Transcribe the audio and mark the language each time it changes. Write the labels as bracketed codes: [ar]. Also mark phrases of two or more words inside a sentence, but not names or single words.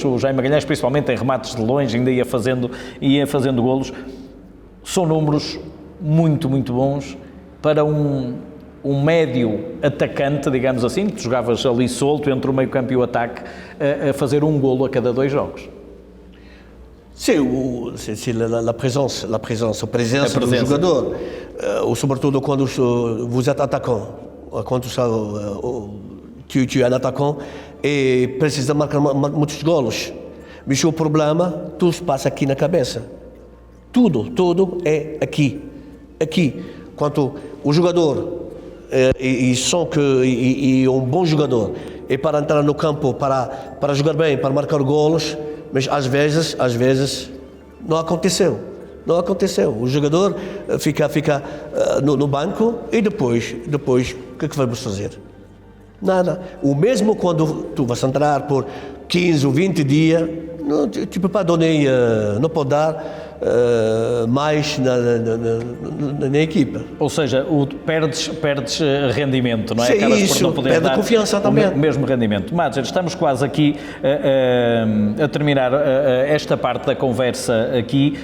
[pt] O Jaime Magalhães, principalmente em remates de longe, ainda ia fazendo golos. São números muito, muito bons para um médio atacante, digamos assim, que jogavas ali solto entre o meio-campo e o ataque, a fazer um golo a cada 2 jogos. [fr] C'est la présence, [pt] a presença do jogador, sobretudo quando [fr] vous êtes attaquant, [pt] quando [fr] tu es un attaquant [pt] e precisa marcar muitos golos. Mas o problema, tudo se passa aqui na cabeça. Tudo é aqui. Quando o jogador e um bom jogador é para entrar no campo, para jogar bem, para marcar golos, mas às vezes não aconteceu. O jogador fica no banco e depois o que é que vamos fazer? Nada. O mesmo quando [fr] tu vas [pt] entrar por 15 ou 20 dias, [fr] tu peux pas donner, [pt] não pode dar mais na equipa. Ou seja, perdes rendimento, não é? Sim, Acabas isso, por não poder perde dar confiança também. o mesmo rendimento. Madger, estamos quase aqui a terminar esta parte da conversa aqui.